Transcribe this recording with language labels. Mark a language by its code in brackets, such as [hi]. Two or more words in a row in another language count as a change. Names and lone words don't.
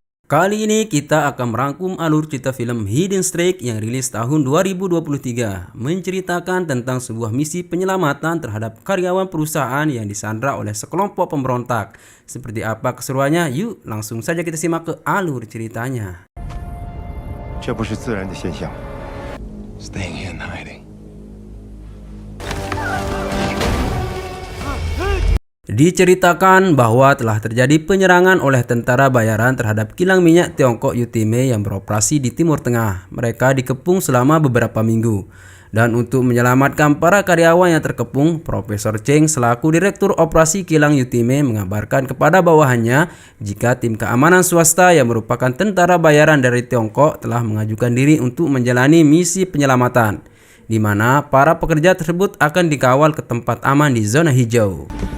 [id] Kali ini kita akan merangkum alur cerita film Hidden Strike yang rilis tahun 2023, menceritakan tentang sebuah misi penyelamatan terhadap karyawan perusahaan yang disandra oleh sekelompok pemberontak. Seperti apa keseruannya? Yuk langsung saja kita simak ke alur ceritanya. [zh] 这不是自然的现象。 [en] Staying here and hiding. [id] Diceritakan bahwa telah terjadi penyerangan oleh tentara bayaran terhadap kilang minyak Tiongkok Yutime yang beroperasi di Timur Tengah. Mereka dikepung selama beberapa minggu. Dan untuk menyelamatkan para karyawan yang terkepung, Profesor Cheng selaku Direktur Operasi Kilang Yutime mengabarkan kepada bawahannya jika tim keamanan swasta yang merupakan tentara bayaran dari Tiongkok telah mengajukan diri untuk menjalani misi penyelamatan, di mana para pekerja tersebut akan dikawal ke tempat aman di zona hijau.